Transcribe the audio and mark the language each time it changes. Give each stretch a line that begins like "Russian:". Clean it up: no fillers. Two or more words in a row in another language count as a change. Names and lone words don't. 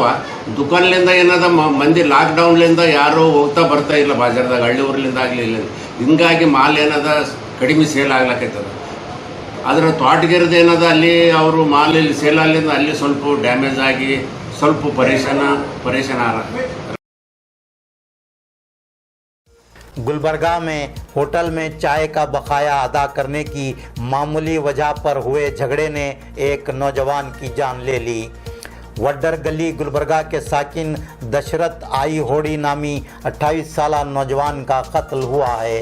Kannada: ದುಕಾನ್ಲಿಂದ ಏನದ ಮಂದಿ ಲಾಕ್ಡೌನ್ಲಿಂದ ಯಾರೂ ಹೋಗ್ತಾ ಬರ್ತಾ ಇಲ್ಲ ಬಾಜಾರ್ದಾಗ, ಹಳ್ಳಿ ಊರ್ಲಿಂದ ಆಗಲಿ ಇಲ್ಲ. ಹಿಂಗಾಗಿ ಮಾಲ್ ಏನದ ಕಡಿಮೆ ಸೇಲ್ ಆಗ್ಲಕತ್ತದ. ಆದರೆ ತೋಟಗಿರದ ಏನದ ಅಲ್ಲಿ ಅವರು ಮಾಲ್ ಇಲ್ಲಿ ಸೇಲ್ ಆಗಲಿಂದ ಅಲ್ಲಿ ಸ್ವಲ್ಪ ಡ್ಯಾಮೇಜ್ ಆಗಿ ಸ್ವಲ್ಪ ಪರೇಶಾನ ಆರ.
Hindi: गुलबर्गा में होटल में चाय का बकाया अदा करने की मामूली वजह पर हुए झगड़े ने एक नौजवान की जान ले ली। वड्डर गली गुलबर्गा के साकिन दशरथ आई होड़ी नामी 28 साला नौजवान का कत्ल हुआ है।